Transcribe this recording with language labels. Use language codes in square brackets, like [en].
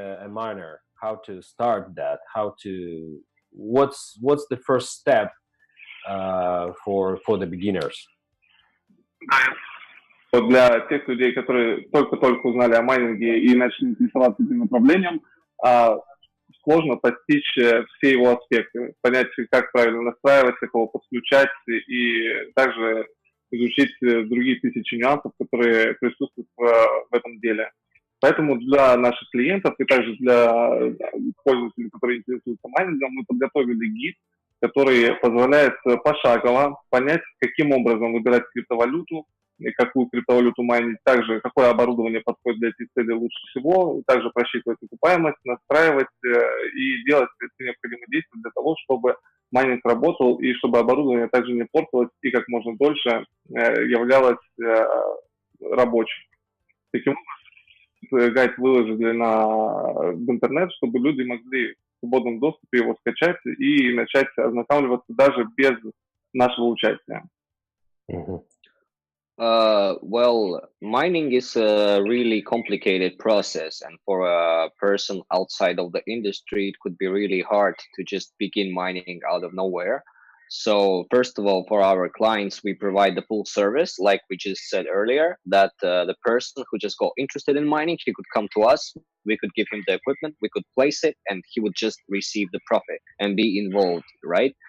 [en] miner, how to start that, what's the first step for the beginners? [ru] Вот для тех людей, которые только-только узнали о майнинге и начали интересоваться этим направлением, сложно постичь все его аспекты, понять, как правильно настраиваться, кого подключать, и также изучить другие тысячи нюансов, которые присутствуют в этом деле. Поэтому для наших клиентов и также для пользователей, которые интересуются майнингом, мы подготовили гид, который позволяет пошагово понять, каким образом выбирать криптовалюту, и какую криптовалюту майнить, также какое оборудование подходит для этих целей лучше всего, также просчитывать окупаемость, настраивать и делать все необходимые действия для того, чтобы майнинг работал и чтобы оборудование также не портилось и как можно дольше являлось рабочим. Таким образом, гайд выложили в интернет, чтобы люди могли в свободном доступе его скачать и начать ознакомливаться даже без нашего участия. [en] Well, mining is a really complicated process, and for a person outside of the industry, it could be really hard to just begin mining out of nowhere. So, first of all, for our clients, we provide the full service, like we just said earlier, that the person who just got interested in mining, he could come to us, we could give him the equipment, we could place it, and he would just receive the profit and be involved, right?